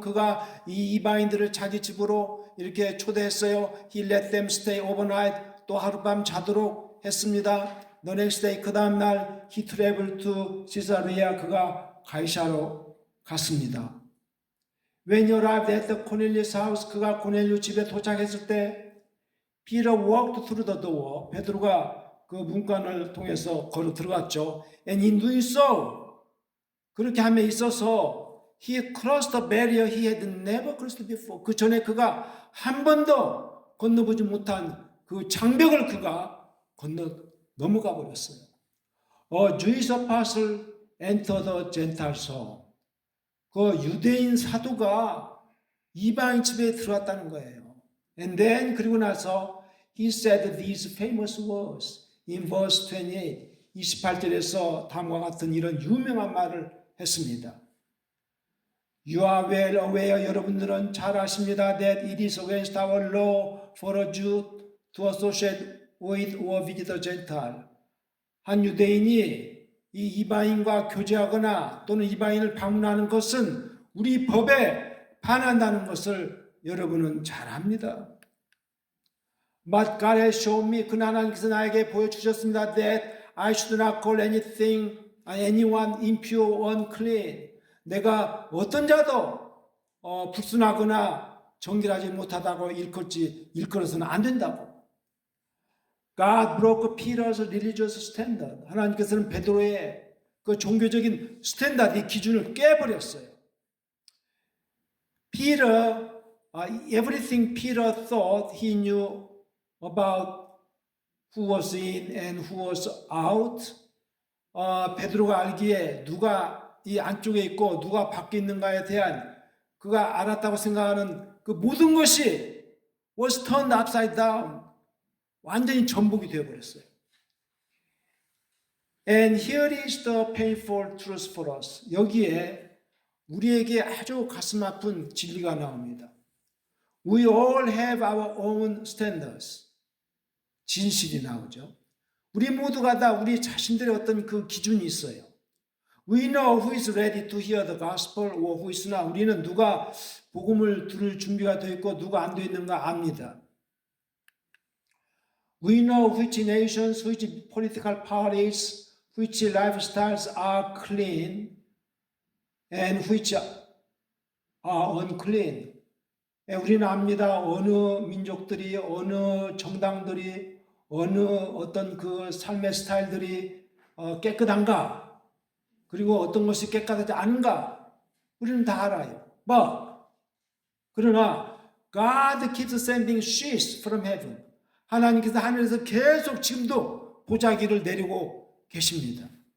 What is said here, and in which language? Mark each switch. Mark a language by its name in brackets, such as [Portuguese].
[Korean] 그가 이 이방인들을 자기 집으로 이렇게 초대했어요. [English] He let them stay overnight. [Korean] 또 하룻밤 자도록 했습니다. [English] The next day, [Korean] 그 다음 날 [English] he traveled to Caesarea. [Korean] 그가 가이사로 갔습니다. [English] When he arrived at the Cornelius house, [Korean] 그가 고넬료 집에 도착했을 때 [English] Peter walked through the door. [Korean] 베드로가 그 문간을 통해서 걸어 들어갔죠. [English] And in doing so, [Korean] 그렇게 함에 있어서 [English] he crossed the barrier he had never crossed before. [Korean] 그 전에 그가 한 번도 건너보지 못한 그 장벽을 그가 넘어가 버렸어요. [English] A Jewish apostle entered the Gentiles home. [Korean] 그 유대인 사도가 이방인 집에 들어왔다는 거예요. [English] And then [Korean] 그리고 나서 [English] he said these famous words in verse 28. [Korean] 28절에서 다음과 같은 이런 유명한 말을 했습니다. [English] You are well aware, [Korean] 여러분들은 잘 아십니다. [English] That it is against our law for a Jew to associate with or visit a Gentile. [Korean] 한 유대인이 이 이방인과 교제하거나 또는 이방인을 방문하는 것은 우리 법에 반한다는 것을 여러분은 잘 압니다. [English] But God has shown me, [Korean] 그러나 하나님께서 나에게 보여주셨습니다. [English] That I should not call anyone impure or unclean. [Korean] 내가 어떤 자도 불순하거나 정결하지 못하다고 일컬어서는 안 된다고. [English] God broke Peter's religious standard. [Korean] 하나님께서는 베드로의 그 종교적인 스탠다드, 이 기준을 깨버렸어요. [English] Peter, everything Peter thought he knew about who was in and who was out. [Korean] 베드로가 알기에 누가 이 안쪽에 있고 누가 밖에 있는가에 대한 그가 알았다고 생각하는 그 모든 것이 [English] was turned upside down. [Korean] 완전히 전복이 되어버렸어요. [English] And here is the painful truth for us. [Korean] 여기에 우리에게 아주 가슴 아픈 진리가 나옵니다. [English] We all have our own standards. [Korean] 진실이 나오죠. 우리 모두가 다 우리 자신들의 어떤 그 기준이 있어요. [English] We know who is ready to hear the gospel or who is not. [Korean] 우리는 누가 복음을 들을 준비가 되어 있고 누가 안 되어 있는가 압니다. [English] We know which nations, which political parties, which lifestyles are clean and which are unclean. [Korean] 우리는 압니다. 어느 민족들이, 어느 정당들이, 어느 어떤 그 삶의 스타일들이 깨끗한가, 그리고 어떤 것이 깨끗하지 않은가, 우리는 다 알아요. 그러나 [English] God keeps sending sheets from heaven. [Korean] 하나님께서 하늘에서 계속 지금도 보자기를 내리고 계십니다.